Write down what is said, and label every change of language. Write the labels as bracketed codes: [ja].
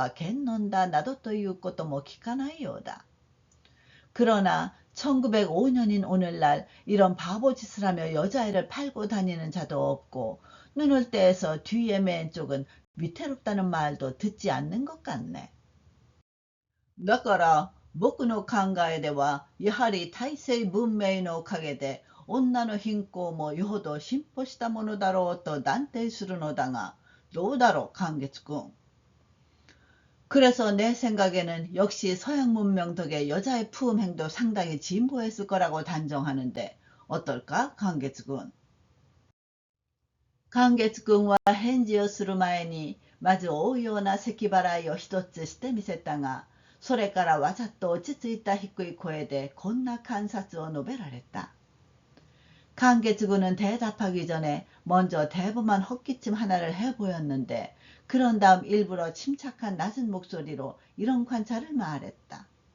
[ja] しかし、明治38年の今日、こんなバカな真似をして、女の子を売って歩く者もなし、目を離して後ろへ担いだ方は剣呑んだなどということも聞かないようだ。 [ko] 그러나 1905년인 오늘날 이런 바보짓을 하며 여자애를 팔고 다니는 자도 없고 눈을 떼서 뒤에 맨 쪽은 위태롭다는 말도 듣지 않는 것 같네. [ja] だから僕の考えではやはり大政文明のおかげで女の貧困もよほど進歩したものだろうと断定するのだが、どうだろう、寛月君。 [ko] 그래서 내 생각에는 역시 서양 문명 덕에 여자의 품행도 상당히 진보했을 거라고 단정하는데 어떨까, 강계츠군? [ja] 강계츠군과返事をする前にまず追うような咳払いを一つしてみせたが、それからわざと落ち着いた低い声でこんな観察を述べられた。 [ko] 강계츠군은 대답하기 전에 먼저 대범한 헛기침 하나를 해보였는데 그런 다음 일부러 침착한 낮은 목소리로 이런 관찰을 말했다.